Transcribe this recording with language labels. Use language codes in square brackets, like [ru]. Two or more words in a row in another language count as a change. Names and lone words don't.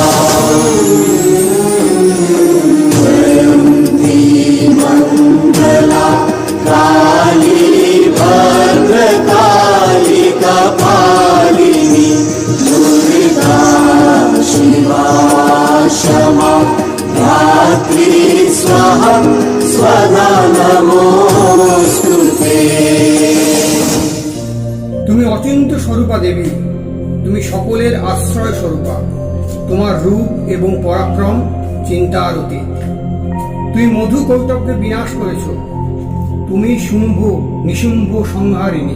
[sa] जयन्ती मङ्गला काली भद्रकाली कपालिनी दुर्गा शिवा क्षमा धात्री स्वाहा स्वधा नमोस्तुते। [bn] তুমি অচিন্ত স্বরূপা দেবী, তুমি সকলের আশ্রয় স্বরূপা। তোমার রূপ এবং পরাক্রম চিন্তার অতীত। তুমি মধু কৌটবকে বিনাশ করেছ। তুমি শুম্ভ নিশুম্ভ সংহারিণী।